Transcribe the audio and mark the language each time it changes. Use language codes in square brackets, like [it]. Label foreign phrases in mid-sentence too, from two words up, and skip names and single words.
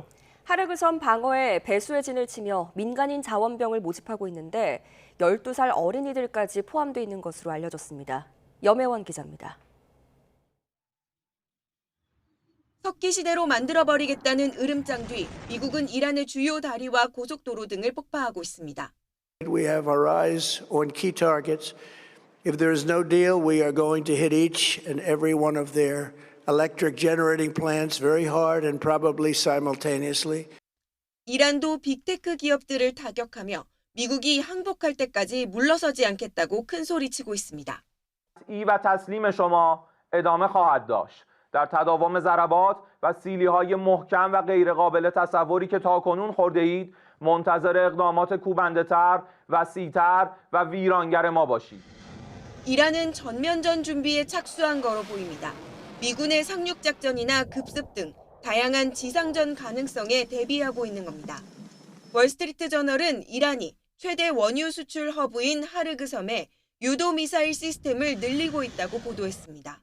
[ko] 하르그선 방어에 배수의 진을 치며 민간인 자원병을 모집하고 있는데 12살 어린이들까지 포함돼 있는 것으로 알려졌습니다. 염혜원 기자입니다. 석기 시대로 만들어버리겠다는 으름장 뒤 미국은 이란의 주요 다리와 고속도로 등을 폭파하고 있습니다. [en] We have our eyes on key targets. If there is no deal, we are going to hit each and every one of their electric generating plants very hard and probably simultaneously. [ko] 이란도 빅테크 기업들을 타격하며 미국이 항복할 때까지 물러서지 않겠다고 큰 소리치고 있습니다. [fa] ای و تسلیم شما ادامه خواهد داشت. در تداوم ضربات و سیلی‌های محکم و غیرقابل تصوری که تاکنون خورده اید منتظر اقدامات کوبنده‌تر، وسیع‌تر و ویرانگر ما باشید. [ko] 이란은 전면전 준비에 착수한 거로 보입니다. 미군의 상륙 작전이나 급습 등 다양한 지상전 가능성에 대비하고 있는 겁니다. 월스트리트 저널은 이란이 최대 원유 수출 허브인 하르그 섬에 유도 미사일 시스템을 늘리고 있다고 보도했습니다.